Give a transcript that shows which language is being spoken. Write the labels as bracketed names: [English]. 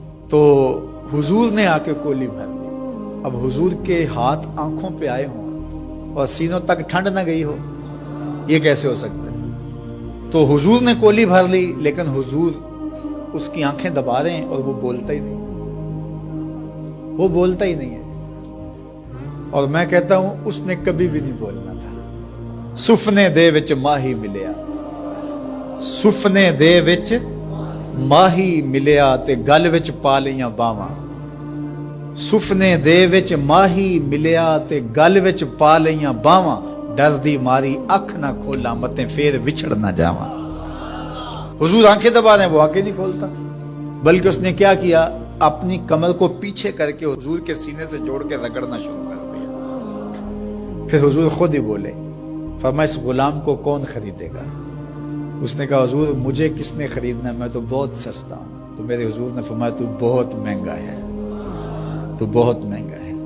[Urdu] تو حضور نے آ کے کولی بھر لی. اب حضور کے ہاتھ آنکھوں پہ آئے ہوں اور سینوں تک ٹھنڈ نہ گئی ہو, یہ کیسے ہو سکتا ہے؟ تو حضور نے کولی بھر لی, لیکن حضور اس کی آنکھیں دبا رہے ہیں اور وہ بولتا ہی نہیں, وہ بولتا ہی نہیں ہے. اور میں کہتا ہوں اس نے کبھی بھی نہیں بولنا تھا. [Punjabi] سفنے دے وچ ماہی ملیا, سفنے دے وچ ماہی ملیا تے گل وچ پا لیاں باواں. سفنے دے وچ ماہی ملیا تے گل وچ پا لیاں باواں. ڈر دی ماری اکھ نہ کھولا متے پھر وچھڑ نہ جاواں. [Urdu] حضور آنکھیں دبا رہے ہیں, وہ آنکھیں نہیں کھولتا, بلکہ اس نے کیا کیا, اپنی کمر کو پیچھے کر کے حضور کے سینے سے جوڑ کے رگڑنا شروع کر دیا. پھر حضور خود ہی بولے, فرمایا اس غلام کو کون خریدے گا؟ اس نے کہا حضور مجھے کس نے خریدنا ہے, میں تو بہت سستا ہوں. تو میرے حضور نے فرمایا تو بہت مہنگا ہے, تو بہت مہنگا ہے.